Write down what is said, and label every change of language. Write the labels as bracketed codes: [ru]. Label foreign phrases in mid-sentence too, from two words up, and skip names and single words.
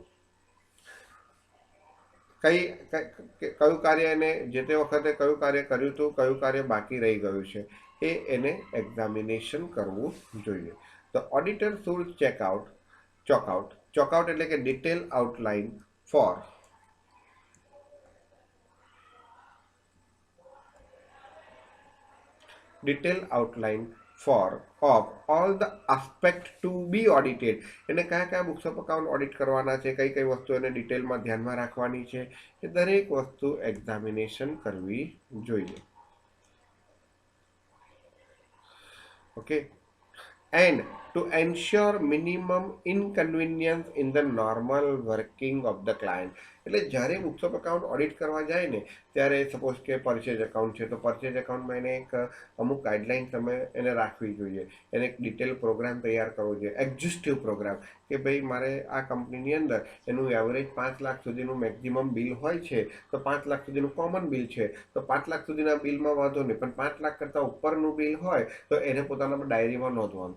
[gu] કયું કાર્ય એને જે તે વખતે કયું કાર્ય કર્યું હતું, કયું કાર્ય બાકી રહી ગયું છે એ એને એક્ઝામિનેશન કરવું જોઈએ. [en] the auditor should chalk out [gu] એટલે કે [en] detail outline for of all the aspect to be audited. [gu] એને કયા કયા [en] books of account [gu] ઓડિટ કરવાના છે, કઈ કઈ વસ્તુ એને ડિટેલમાં ધ્યાનમાં રાખવાની છે, એ દરેક વસ્તુ એક્ઝામિનેશન કરવી જોઈએ. ઓકે. [en] એન્ડ to ensure minimum inconvenience in the normal working of the client. [gu] એટલે જ્યારે [en] books of account [gu] ઓડિટ કરવા જાય ને ત્યારે સપોઝ કે [en] purchase account [gu] છે તો પરચેજ એકાઉન્ટમાં એને એક અમુક ગાઈડલાઇન તમે એને રાખવી જોઈએ, એને એક [en] detail program [gu] તૈયાર કરવો જોઈએ, [en] exhaustive program, [gu] કે ભાઈ મારે આ કંપનીની અંદર એનું એવરેજ 5 લાખ સુધીનું [en] maximum bill [gu] હોય છે, તો 5 લાખ સુધીનું [en] common bill [gu] છે, તો 5 લાખ સુધીના બિલમાં વાંધો નહીં, પણ 5 લાખ કરતાં ઉપરનું બિલ હોય તો એને પોતાના ડાયરીમાં નોંધવાનું.